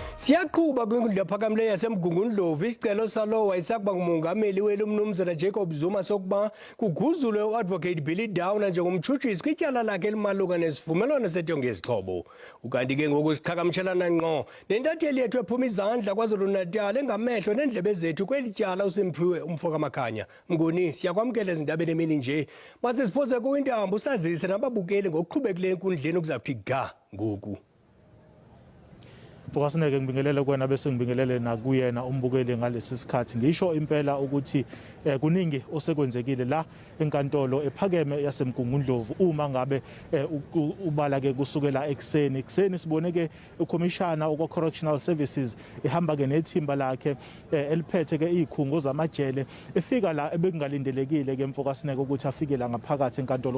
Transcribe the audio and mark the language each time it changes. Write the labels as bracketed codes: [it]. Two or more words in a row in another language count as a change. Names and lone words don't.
[xh] Siyaqhuba kwinkundla ephakamileyo yaseMgungundlovu isicelo salo wayesakuba ngumongameli weli umnumzana Jacob Zuma sokuba kuguzulwe uadvocate Billy Downer njengomtshutshisi kwityala lakhe elimalunga nesivumelwano setyongo yezixhobo. Ukanti ke ngoku siqhagamshelana ngqo nentatheli yethu ephuma izandla KwaZulu-Natal engamehlo neendlebe zethu kweli tyala uSimphiwe umfo kaMakhanya. Mnguni, siyakwamkela ezindabeni emini nje. Mase siphoze kuwintambo usazise nababukeli ngokuqhubekileyo enkundleni okuzakuthi ga ngoku. [zu] Fokasineke ngibingelele kwena bese ngibingelele nakuyena umbukeli ngalesi sikhathi. Ngisho impela ukuthi kuningi osekwenzekile la enkantolo ephakeme yaseMgungundlovu uma ngabe ubala ke kusukela ekseni sibone ke uCommissioner okwa Correctional Services ehamba ke nethimba lakhe eliphethe ke izikhungo zamajele efika la ebekungalindelekile ke Mfokasineke ukuthi afike la ngaphakathi enkantolo.